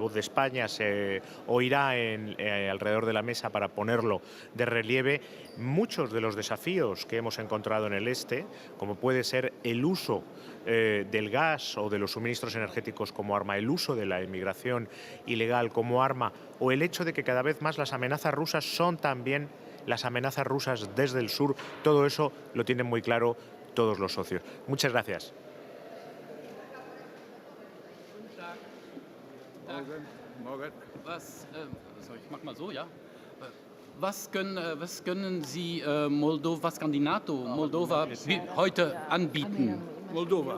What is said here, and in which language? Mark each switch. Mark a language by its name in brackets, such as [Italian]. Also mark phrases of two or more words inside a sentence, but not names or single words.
[Spanish] voz de España se oirá alrededor de la mesa para ponerlo de relieve, muchos de los desafíos que hemos encontrado en el este, como puede ser el uso del gas o de los suministros energéticos como arma, el uso de la inmigración ilegal como arma, o el hecho de que cada vez más las amenazas rusas son también las amenazas rusas desde el sur, todo eso lo tienen muy claro todos los socios. Muchas gracias. [German] Morgen. Ich mach mal so, ja. Was können Sie Moldova, was kann die NATO Moldova heute anbieten? Moldova.